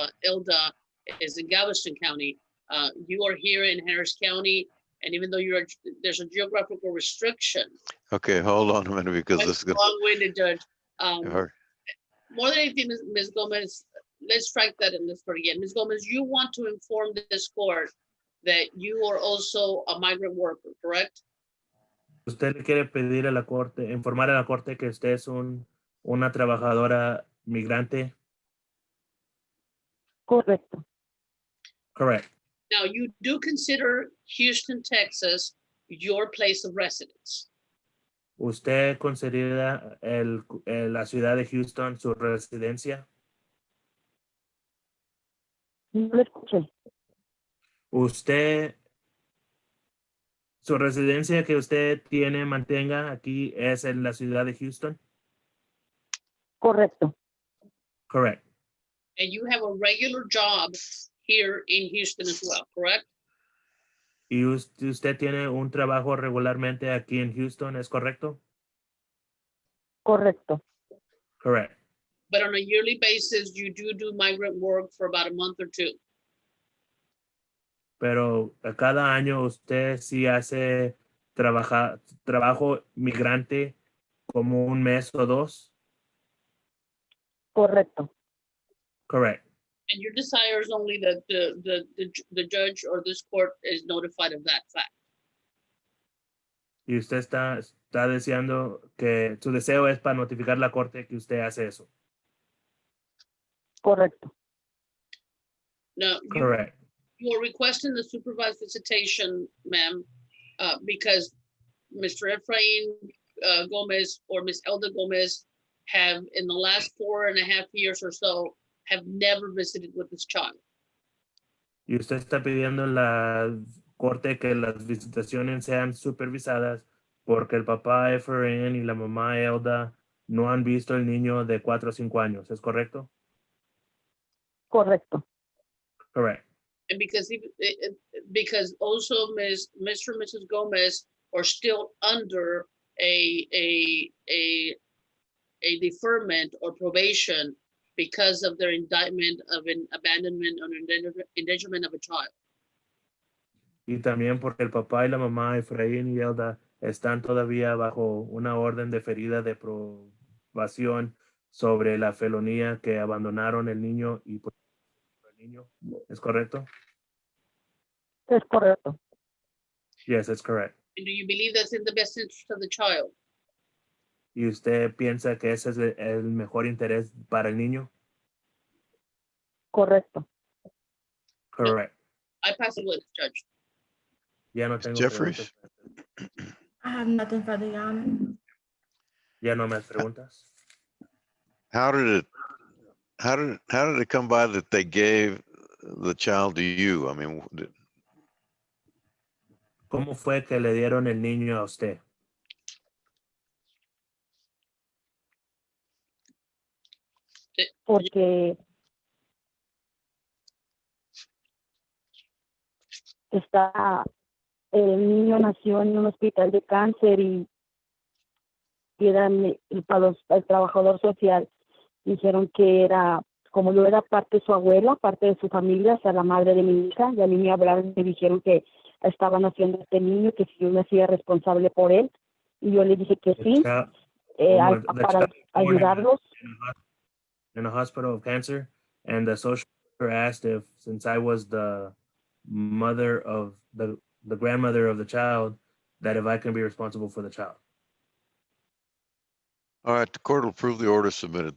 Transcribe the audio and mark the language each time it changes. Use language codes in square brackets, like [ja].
[en] Elda is in Galveston County. You are here in Harris County, and even though there's a geographical restriction. Okay, hold on a minute because this is gonna. Long-winded, Judge. All right. More than anything, Ms. Gomez, let's strike that and let's start again. Ms. Gomez, you want to inform this court that you are also a migrant worker, correct? [es] Usted le quiere pedir a la corte, informar a la corte que usted es una trabajadora migrante. Correcto. [en] Correct. Now, you do consider Houston, Texas, your place of residence. [es] ¿Usted considera la ciudad de Houston su residencia? No lo escuché. ¿Usted, su residencia que usted mantenga aquí es en la ciudad de Houston? Correcto. [en] Correct. And you have a regular job here in Houston as well, correct? [es] ¿Y usted tiene un trabajo regularmente aquí en Houston, es correcto? Correcto. [en] Correct. But on a yearly basis, you do migrant work for about a month or two. [es] Pero cada año usted sí hace trabajo migrante como un mes o dos. Correcto. [en] Correct. And your desire is only that the judge or this court is notified of that fact. [es] Y usted está deseando que su deseo es para notificar a la corte que usted hace eso. Correcto. [en] Now, Correct. you are requesting the supervised visitation, ma'am, because Mr. Efrain Gomez or Ms. Elda Gomez have, in the last 4.5 years or so, have never visited with this child. [es] Y usted está pidiendo en la corte que las visitaciones sean supervisadas porque el papá Efrain y la mamá Elda no han visto el niño de 4 o 5 años. ¿Es correcto? Correcto. [en] Correct. And because also Mr. and Mrs. Gomez are still under a deferment or probation because of their indictment of an abandonment or endangerment of a child. [es] Y también porque el papá y la mamá Efraín y Elda están todavía bajo una orden deferida de probación sobre la felonía que abandonaron el niño y por el niño. ¿Es correcto? Es correcto. [en] Yes, it's correct. And do you believe that's in the best interest of the child? [es] ¿Y usted piensa que ese es el mejor interés para el niño? Correcto. [en] Correct. I pass the witness, Judge. [es] Ya no tengo [en] Jeffries. [es] preguntas. [en] I have nothing further, Your Honor. [es] Ya no más preguntas. [en] How did it come by that they gave the child to you? I mean, [es] ¿Cómo fue que le dieron el niño a usted? Porque el niño nació en un hospital de cáncer y para el trabajador social dijeron que era, como yo era parte de su abuela, parte de su familia, o sea, la madre de mi hija, y a mí me hablaron y me dijeron que estaban haciendo este niño, que si yo me hacía responsable por él, y yo le dije que sí. [en] The [es] para [en] child was born [es] ayudarlos. [en] in a hospital of cancer, and the social worker asked if, since I was the mother of the grandmother of the child, that if I can be responsible for the child. All right, the court will approve the order submitted.